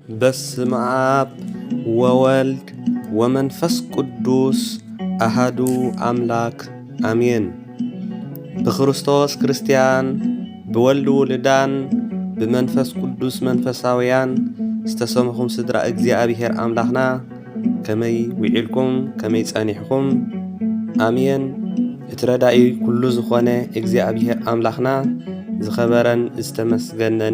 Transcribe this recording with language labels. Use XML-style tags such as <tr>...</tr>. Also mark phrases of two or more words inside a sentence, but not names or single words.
<gez>በስመ አብ ወወልድ ወመንፈስ ቅዱስ አሐዱ አምላክ አሜን።</gez> <ti>በክርስቶስ ክርስቲያን ብወልድ ውልዳን ብመንፈስ ቅዱስ መንፈሳውያን ዝተሰምኹም ስድራ እግዚአብሔር አምላኽና ከመይ ውዒልኩም ከመይ ጸኒሕኩም አሜን። እትረዳኢ ኩሉ ዝኾነ እግዚአብሔር አምላኽና ዝኸበረን ዝተመስገነን</ti>